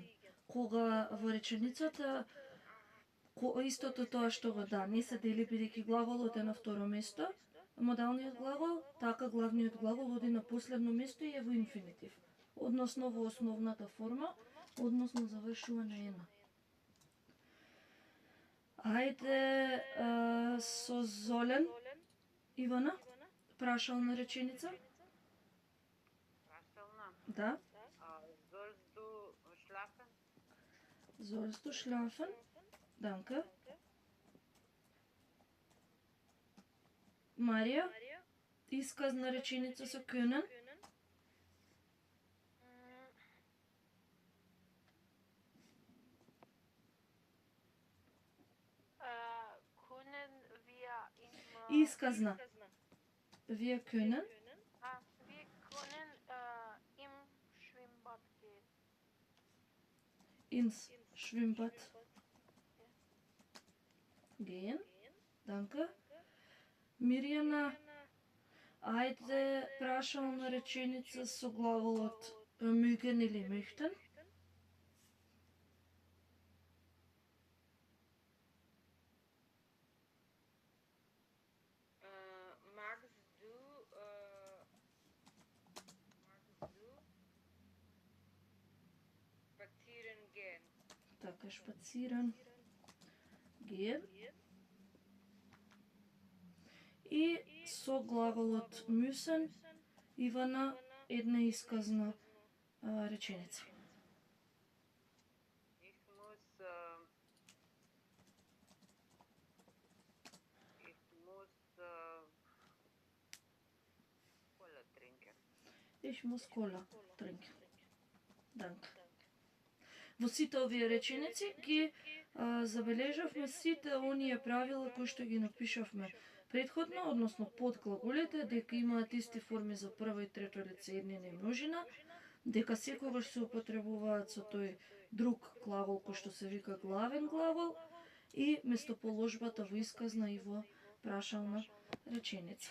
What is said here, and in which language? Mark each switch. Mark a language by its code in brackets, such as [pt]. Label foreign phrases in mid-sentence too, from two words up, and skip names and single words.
[mk] Кога во реченицата истото тоа што го да, не се дели бидејќи глаголот е на второ место, модалниот глагол, така главниот глагол оди на последно место и е во инфинитив, односно во основната форма, односно завршува на ена. Ајде со Золен, Ивана, прашална реченица. Да. [de] Sollst du schlafen? Sollst du schlafen? Danke. [mk] Марија, исказна реченица со können. [de] Können wir im [mk] Исказна. [de] Wir können. Wir können im Schwimmbad gehen. Ins Schwimmbad gehen. Danke. [mk] Мирјана, ајде прашална реченица со глаголот mögen или möchten. [de] Magst du spazieren gehen? [mk] Така, [de] spazieren gehen. [mk] И со глаголот müssen, Ивана, една исказна реченица. [de] Ich muss Ich muss Cola trinken. Danke. [mk] Во сите овие реченици ги забележавме сите оние правила кои што ги напишавме предходно, односно под глаголите, дека имаат исти форми за прво и трето лице еднина и множина, дека секогаш се употребуваат со тој друг глагол кој што се вика главен глагол и местоположбата во исказна и во прашална реченица.